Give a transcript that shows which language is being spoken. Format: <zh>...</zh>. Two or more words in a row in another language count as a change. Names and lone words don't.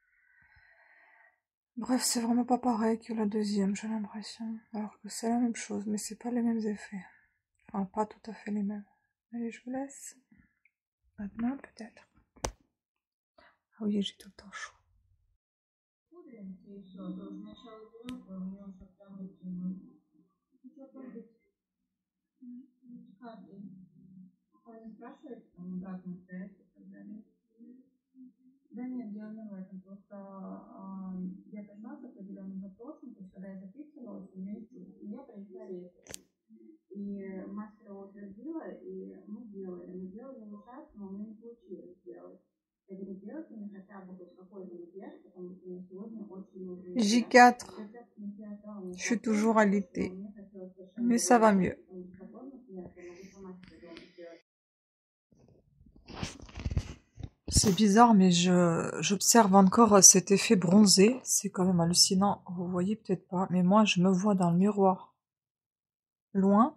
<fr>Bref, c'est vraiment pas pareil que la deuxième, j'ai l'impression. Alors que c'est la même chose, mais c'est pas les mêmes effets. Enfin, pas tout à fait les mêmes. Allez, je vous laisse. À demain, peut-être. Ah oui, j'ai tout le temps chaud.</fr> <ru>Да нет, дело не в этом. Просто я пришла с определенным запросом, то есть когда я записывалась, у меня я принесла рецепт. И мастер его утвердила, и мы делали. Мы делали ужасно, но у меня не получилось сделать. Я говорю, сделайте мне хотя бы хоть какой-то макияж, потому что мне сегодня очень нужен J4.</ru> <fr>Je suis toujours alitée. Mais ça va mieux. C'est bizarre, mais j'observe encore cet effet bronzé. C'est quand même hallucinant. Vous voyez peut-être pas, mais moi, je me vois dans le miroir loin.</fr>